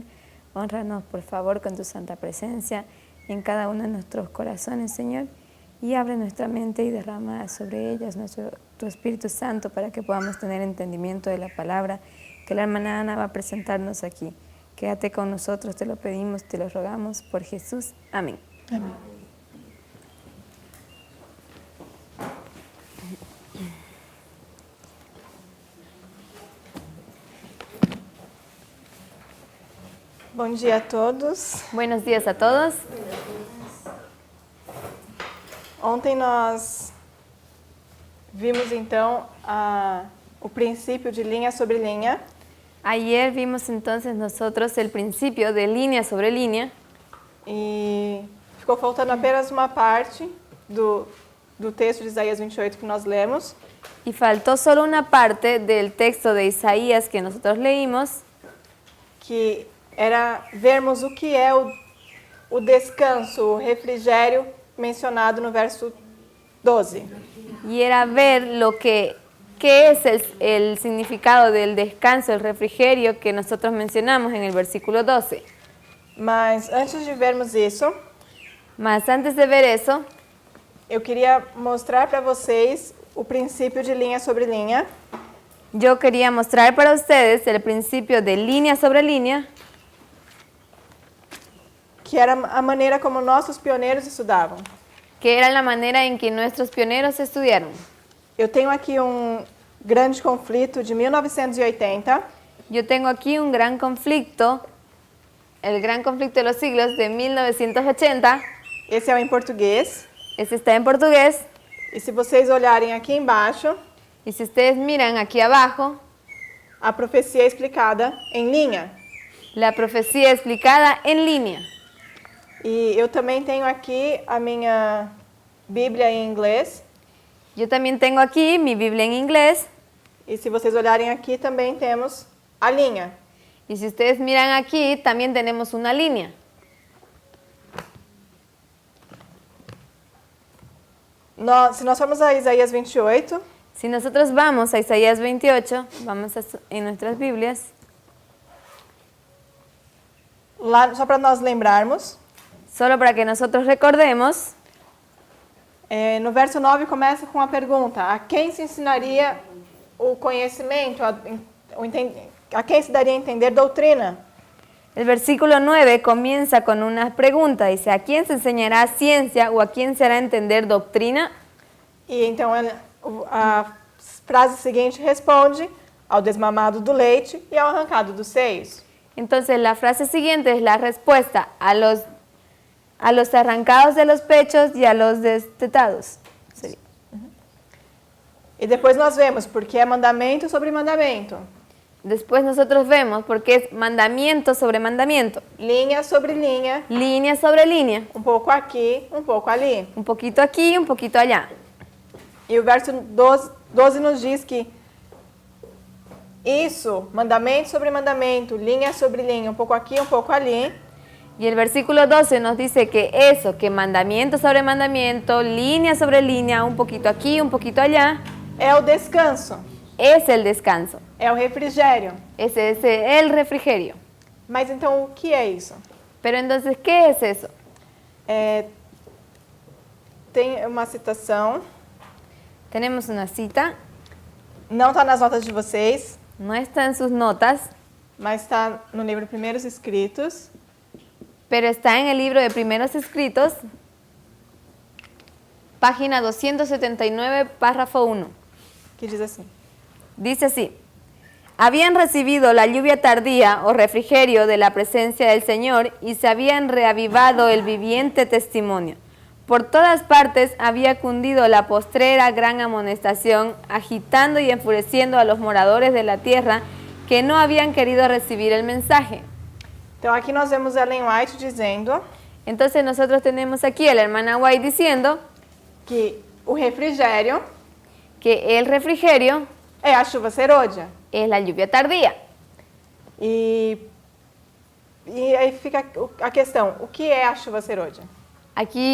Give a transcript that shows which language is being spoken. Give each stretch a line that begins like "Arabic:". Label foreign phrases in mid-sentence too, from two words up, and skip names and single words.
Spanish: Hónranos, por favor, con tu santa presencia en cada uno de nuestros corazones, Señor, y abre nuestra mente y derrama sobre ellas tu Espíritu Santo para que podamos tener entendimiento de la palabra que la hermana Ana va a presentarnos aquí. Quédate con nosotros, te lo pedimos, te lo rogamos por Jesús. Amén.
Portuguese: Amém. Bom dia a todos.
Spanish: Buenos días a todos.
Portuguese: Ontem nós vimos então o princípio de linha sobre linha.
Spanish: Ayer vimos entonces nosotros el principio de línea sobre línea.
Portuguese: E ficou faltando apenas uma parte do texto de Isaías 28 que nós lemos.
Spanish: Y faltó solo una parte del texto de Isaías que nosotros leímos,
Portuguese: Que era vermos o que é o descanso, o refrigério mencionado no verso 12.
Spanish: y era ver qué es el significado del descanso, el refrigerio que nosotros mencionamos en el versículo 12.
Portuguese: Mas antes de vermos isso,
Spanish: Mas antes de ver eso,
Portuguese: eu queria mostrar para vocês o princípio de linha sobre linha,
Spanish: yo quería mostrar para ustedes el principio de línea sobre línea,
Portuguese: que era a maneira como nossos pioneiros estudavam.
Spanish: que era la manera en que nuestros pioneros estudiaron.
Portuguese: Eu tenho aqui um grande conflito de 1980,
Spanish: Yo tengo aquí un gran conflicto, el gran conflicto de los siglos de 1980.
Portuguese: esse é o em português,
Spanish: Este está en portugués.
Portuguese: e se vocês olharem aqui embaixo,
Spanish: Y si ustedes miran aquí abajo,
Portuguese: a profecia é explicada em linha.
Spanish: la profecía explicada en línea.
Portuguese: E eu também tenho aqui a minha Bíblia em inglês,
Spanish: Yo también tengo aquí mi Biblia en inglés.
Portuguese: e se vocês olharem aqui também temos a linha.
Spanish: Y si ustedes miran aquí, también tenemos una línea.
Portuguese: Se nós formos a Isaías 28,
Spanish: Si nosotros vamos a Isaías 28, en nuestras Biblias,
Portuguese: lá só para nós lembrarmos,
Spanish: solo para que nosotros recordemos,
Portuguese: no verso 9 começa com a pergunta: a quem se ensinaria o conhecimento, a quem se daria a entender doutrina?
Spanish: el versículo 9 comienza con una pregunta. Dice, ¿a quién se enseñará ciencia o a quién se hará entender doctrina?
Portuguese: E então a frase seguinte responde: ao desmamado do leite e ao arrancado dos seios.
Spanish: Entonces la frase siguiente es la respuesta a los arrancados de los pechos y a los destetados. Sería.
Portuguese: E depois nós vemos porque é mandamento sobre mandamento,
Spanish: Después nosotros vemos porque es mandamiento sobre mandamiento,
Portuguese: linha sobre linha,
Spanish: línea sobre línea,
Portuguese: um pouco aqui, um pouco ali.
Spanish: un poquito aquí y un poquito allá.
Portuguese: E o verso 12 nos diz que isso, mandamento sobre mandamento, linha sobre linha, um pouco aqui, um pouco ali,
Spanish: Y el versículo 12 nos dice que eso, que mandamiento sobre mandamiento, línea sobre línea, un poquito aquí, un poquito allá,
Portuguese: é o descanso,
Spanish: es el descanso,
Portuguese: é o refrigério.
Spanish: ese es el refrigerio.
Portuguese: Mas então o que é isso?
Spanish: Pero entonces, ¿qué es eso?
Portuguese: Tem uma citação,
Spanish: Tenemos una cita,
Portuguese: não está nas notas de vocês,
Spanish: no está en sus notas,
Portuguese: mas está no livro Primeiros Escritos,
Spanish: pero está en el libro de Primeros Escritos, página 279, párrafo 1.
Portuguese: que diz assim:
Spanish: Dice así, habían recibido la lluvia tardía o refrigerio de la presencia del Señor y se habían reavivado el viviente testimonio. Por todas partes había cundido la postrera gran amonestación, agitando y enfureciendo a los moradores de la tierra que no habían querido recibir el mensaje.
Portuguese: Então aqui nós vemos Ellen White dizendo
Spanish: Entonces nosotros tenemos aquí a la hermana White diciendo
Portuguese: que o refrigério
Spanish: que el refrigerio
Portuguese: é a chuva serôdia.
Spanish: es la lluvia tardía.
Portuguese: E aí fica a questão: o que é a chuva serôdia?